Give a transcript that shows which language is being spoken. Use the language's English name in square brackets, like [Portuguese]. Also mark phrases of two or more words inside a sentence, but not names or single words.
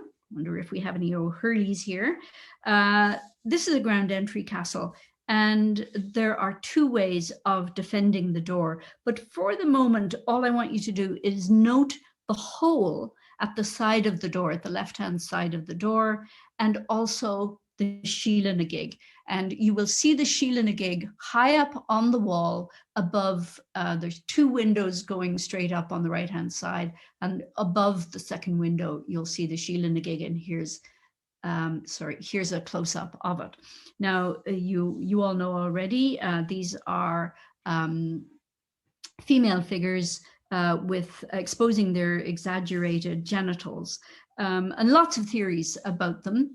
[English] Wonder if we have any O'Hurleys here. This is a ground entry castle, and there are two ways of defending the door. But for the moment, all I want you to do is note the hole at the side of the door, at the left-hand side of the door, and also the Síle na gig. And you will see the Síle na gig high up on the wall above, there's two windows going straight up on the right-hand side, and above the second window, you'll see the Síle na gig, and here's a close-up of it. Now, you all know already, these are female figures with exposing their exaggerated genitals, and lots of theories about them.